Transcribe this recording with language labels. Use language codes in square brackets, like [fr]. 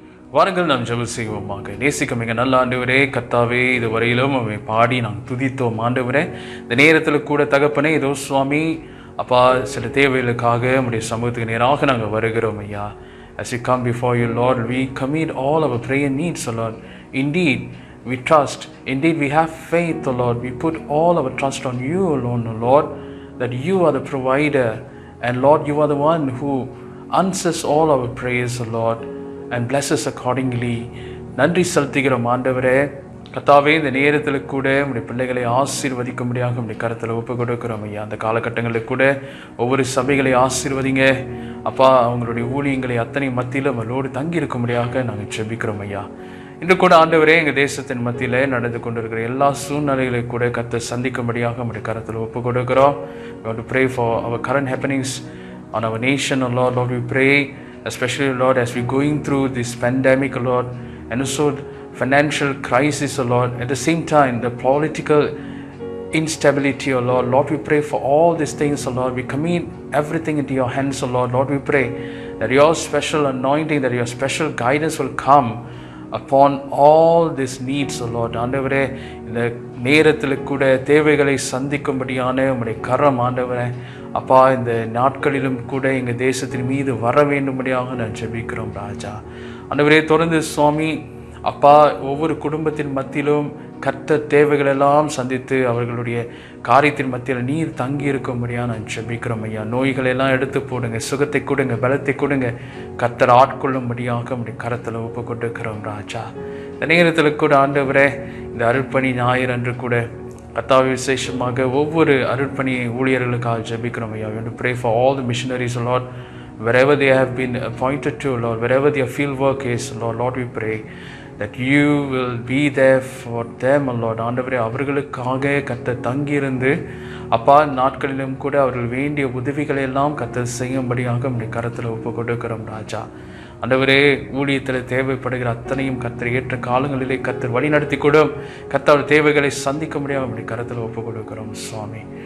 [ta] வாருங்கள் நாம் ஜெபம் செய்வோமாக. நேசிக்கும் மிக நல்ல ஆண்டவரே, கர்த்தாவே, இதுவரையிலும் அவை பாடி நாங்கள் துதித்தோம் ஆண்டவரே. இந்த நேரத்தில் கூட தகப்பனே, இதோ சுவாமி அப்பா, சில தேவைகளுக்காக உம்முடைய சமூகத்துக்கு நேராக நாங்கள் வருகிறோம் ஐயா. [en] As we come before you Lord, we commit all our prayer needs, O Lord. Indeed, we trust. Indeed, we have faith, O Lord. We put all our trust on you alone, O Lord, that you are the provider. And Lord, you are the one who answers all our prayers, O Lord, and bless us accordingly. [ta] நன்றி செலுத்துகிறோம் ஆண்டவரே. கர்த்தாவே, இந்த நேரத்தில் கூட உம்முடைய பிள்ளைகளை ஆசீர்வதிக்கும்படியாக உம்முடைய கரத்தில் ஒப்பு கொடுக்கிறோம் ஐயா. அந்த காலகட்டங்களில் கூட ஒவ்வொரு சபைகளை ஆசீர்வதிங்க அப்பா. அவங்களுடைய ஊழியங்களை அத்தனை மத்தியிலும் அவர்களோடு தங்கி இருக்கும்படியாக நாங்கள் ஜெபிக்கிறோம் ஐயா. இன்று கூட ஆண்டவரே, எங்கள் தேசத்தின் மத்தியில் நடந்து கொண்டிருக்கிற எல்லா சூழ்நிலைகளை கூட கர்த்தர் சந்திக்கும்படியாக உம்முடைய கரத்தில் ஒப்பு கொடுக்கிறோம். [en] We want to pray for our current happenings on our nation, O Lord. Lord, we pray especially, Lord, as we're going through this pandemic, O Lord, and also financial crisis, O Lord. At the same time, the political instability, O Lord. Lord, we pray for all these things, O Lord. We commit everything into your hands, O Lord. Lord, we pray that your special anointing, that your special guidance will come upon all these needs, O Lord. [ta] ஆண்டவரே, இந்த நேரத்தில் கூட தேவைகளை சந்திக்கும்படியான உம்முடைய கரம் ஆண்டவரே அப்பா, இந்த நாட்களிலும் கூட எங்கள் தேசத்தின் மீது வர வேண்டும்படியாக நான் ஜெபிக்கிறோம் ராஜா. ஆண்டவரே, தொடர்ந்து சுவாமி அப்பா, ஒவ்வொரு குடும்பத்தின் மத்தியிலும் கர்த்தர் தேவைகளெல்லாம் சந்தித்து அவர்களுடைய காரியத்தின் மத்தியில் நீர் தங்கி இருக்கும்படியாக நான் ஜெபிக்கிறோம் ஐயா. நோய்களெல்லாம் எடுத்து போடுங்க, சுகத்தை கொடுங்க, பலத்தை கொடுங்க. கர்த்தர் ஆட்கொள்ளும்படியாக உம்முடைய கரத்தில் ஒப்பு கொடுக்கிறோம் ராஜா. இந்த நேரத்தில் கூட ஆண்டவரே, இந்த அருட்பணி ஞாயிறு அன்று கூட கர்த்தாவே விசேஷமாக ஒவ்வொரு அருட்பணி ஊழியர்களுக்காக ஜெபிக்கிறோம் ஐயா. [en] We want to pray for all the missionaries, Lord, wherever they have been appointed to, Lord, wherever their field work is, Lord, we pray that you will be there for them, Lord. [ta] ஆண்டவரே, அவர்களுக்காக கர்த்தர் தங்கியிருந்து அப்பா நாட்களிலும் கூட அவர்கள் வேண்டிய உதவிகளை எல்லாம் கர்த்தர் செய்யும்படியாக உம்முடைய கரத்தில் ஒப்பு கொடுக்கிறோம் ராஜா. ஆண்டவரே, ஊழியத்தில் தேவைப்படுகிற அத்தனையும் கர்த்தர் ஏற்ற காலங்களிலே கர்த்தர் வழி நடத்தி கொடும். கர்த்தர் தேவைகளை சந்திக்க முடியாமல் அப்படி கரத்தில் ஒப்பு கொடுக்கிறோம் சுவாமி.